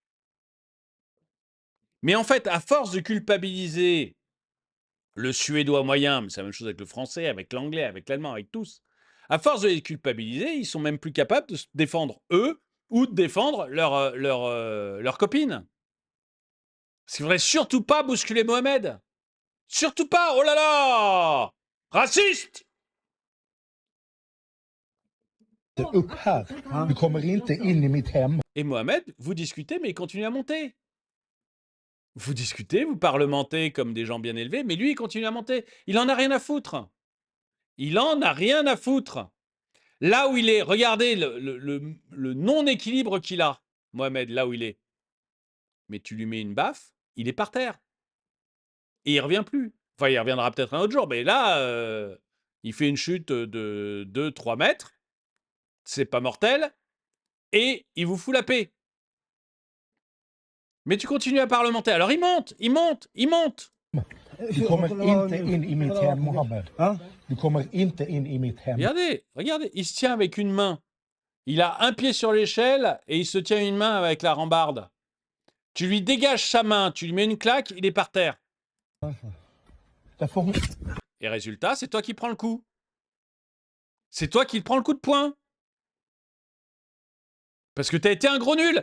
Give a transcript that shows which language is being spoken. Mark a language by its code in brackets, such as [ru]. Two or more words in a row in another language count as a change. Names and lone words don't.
[fr] Mais en fait, à force de culpabiliser le suédois moyen, mais c'est la même chose avec le français, avec l'anglais, avec l'allemand, avec tous, à force de les culpabiliser, ils sont même plus capables de se défendre eux ou de défendre leur copine. Parce qu'il ne faudrait surtout pas bousculer Mohamed. Surtout pas, oh là là! Raciste! [sv] Upp här. Du kommer inte in i mitt hem. [fr] Et Mohamed, vous discutez, mais il continue à monter. Vous discutez, vous parlementez comme des gens bien élevés, mais lui, il continue à monter. Il en a rien à foutre. Il en a rien à foutre. Là où il est, regardez le non-équilibre qu'il a, Mohamed, là où il est. Mais tu lui mets une baffe, il est par terre. Et il revient plus. Enfin, il reviendra peut-être un autre jour, mais là, il fait une chute de 2-3 mètres. C'est pas mortel. Et il vous fout la paix. Mais tu continues à parlementer. Alors il monte, il monte, il monte. [sv] Du kommer inte in i mitt hem, Mohammed. Du kommer inte in i mitt hem. [fr] Regardez, regardez, il se tient avec une main. Il a un pied sur l'échelle et il se tient une main avec la rambarde. Tu lui dégages sa main, tu lui mets une claque, il est par terre. Et résultat, c'est toi qui prends le coup. C'est toi qui prends le coup de poing. Parce que tu as été un gros nul.